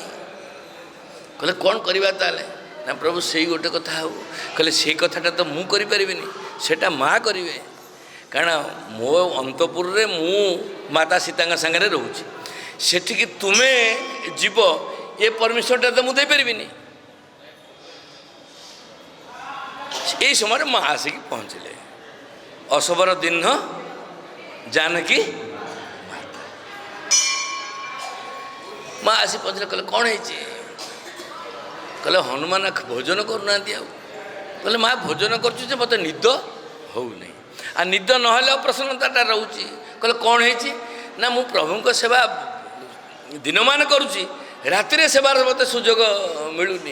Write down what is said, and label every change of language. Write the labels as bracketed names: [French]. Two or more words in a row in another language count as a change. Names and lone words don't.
[Odia] କହିଲେ କ'ଣ କରିବା ତାହେଲେ? ନା ପ୍ରଭୁ ସେଇ ଗୋଟେ କଥା ହଉ। କହିଲେ ସେଇ କଥାଟା ତ ମୁଁ କରିପାରିବିନି, ସେଇଟା ମା କରିବେ। କାରଣ ମୋ ଅନ୍ତପୁରରେ ମୁଁ ମାତା ସୀତାଙ୍କ ସାଙ୍ଗରେ ରହୁଛି, ସେଠିକି ତୁମେ ଯିବ ଏ ପରମିଶନଟା ତ ମୁଁ ଦେଇପାରିବିନି। ଏଇ ସମୟ ମା ଆସିକି ପହଞ୍ଚିଲେ। ଅଶୋଭର ଦିନ ଜାନକୀ ମା ଆସି ପହଞ୍ଚିଲେ। କହିଲେ କ'ଣ ହେଇଛି? କହିଲେ ହନୁମାନ ଭୋଜନ କରୁନାହାନ୍ତି। ଆଉ କହିଲେ ମା ଭୋଜନ କରୁଛୁ ଯେ ମୋତେ ନିଦ ହେଉନାହିଁ, ଆଉ ନିଦ ନହେଲେ ଅପ୍ରସନ୍ନତାଟା ରହୁଛି। କହିଲେ କ'ଣ ହେଇଛି? ନା ମୁଁ ପ୍ରଭୁଙ୍କ ସେବା ଦିନମାନ କରୁଛି, ରାତିରେ ସେବାର ମୋତେ ସୁଯୋଗ ମିଳୁନି।